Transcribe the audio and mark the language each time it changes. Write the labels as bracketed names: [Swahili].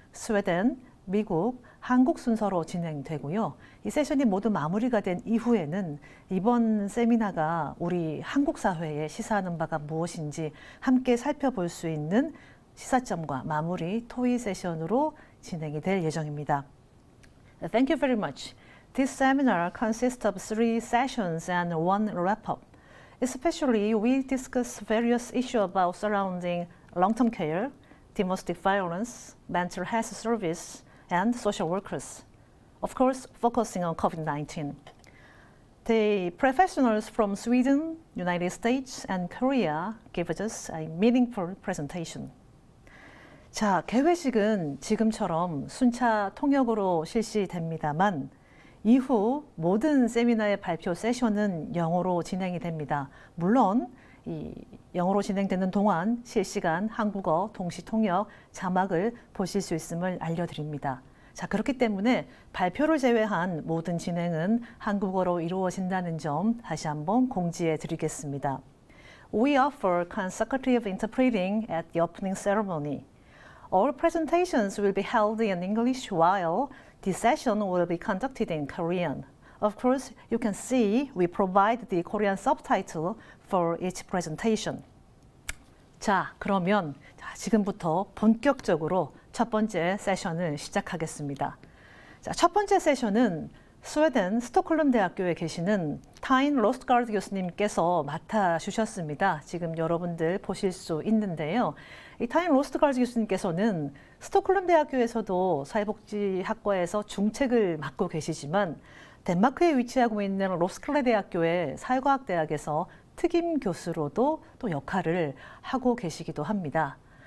[Korean] 스웨덴, 미국, 한국 순서로 진행되고요. 이 세션이 모두 마무리가 된 이후에는 이번 세미나가 우리 한국 사회에 시사하는 바가 무엇인지 함께 살펴볼 수 있는 시사점과 마무리 토의 세션으로 진행이 될 예정입니다. [English] Thank you very much. This seminar consists of 3 sessions and 1 wrap-up. Especially, we discuss various issues about surrounding long-term care, domestic violence, mental health service, and social workers. Of course, focusing on COVID-19. The professionals from Sweden, United States, and Korea gave us a meaningful presentation. [Korean] 자, 개회식은 지금처럼 순차 통역으로 실시됩니다만 이후 모든 세미나의 발표 세션은 영어로 진행이 됩니다. 물론 이 영어로 진행되는 동안 실시간 한국어 동시 통역 자막을 보실 수 있음을 알려드립니다. 자, 그렇기 때문에 발표를 제외한 모든 진행은 한국어로 이루어진다는 점 다시 한번 공지해 드리겠습니다. [English] We offer consecutive interpreting at the opening ceremony. All presentations will be held in English while the session will be conducted in Korean. Of course, you can see we provide the Korean subtitle for each presentation. [Korean] 자, 그러면 지금부터 본격적으로 첫 번째 세션을 시작하겠습니다. 자, 첫 번째 세션은 스웨덴 스톡홀름 대학교에 계시는 타인 로스트가드 교수님께서 맡아주셨습니다. 지금 여러분들 보실 수 있는데요. 이 타인 로스트가드 교수님께서는 스톡홀름 대학교에서도 사회복지학과에서 중책을 맡고 계시지만 덴마크에 위치하고 있는 로스클레 대학교의 사회과학대학에서 특임 교수로도 또 역할을 하고 계시기도 합니다.